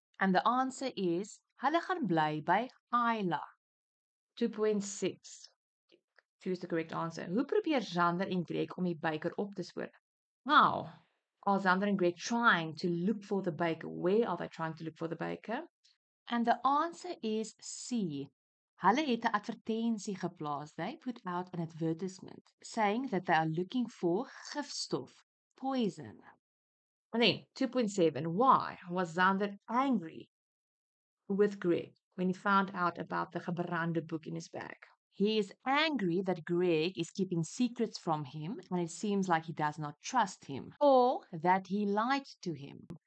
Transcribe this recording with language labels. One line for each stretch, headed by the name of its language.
English: And the answer is,
Afrikaans: hulle gaan bly by Ayla. 2.6.
English: Choose the correct answer.
Afrikaans: Hoe probeer Xander en Greg om die beker op te spoor?
English: How are Xander and Greg trying to look for the baker? Where are they trying to look for the baker? And the answer is C.
Afrikaans: Hulle het 'n advertensie geplaas.
English: They put out an advertisement saying that they are looking for gifstof, poison. And then 2.7. Why was Xander angry with Greg when he found out about the gebrande book in his bag? He is angry that Greg is keeping secrets from him and it seems like he does not trust him, or that he lied to him.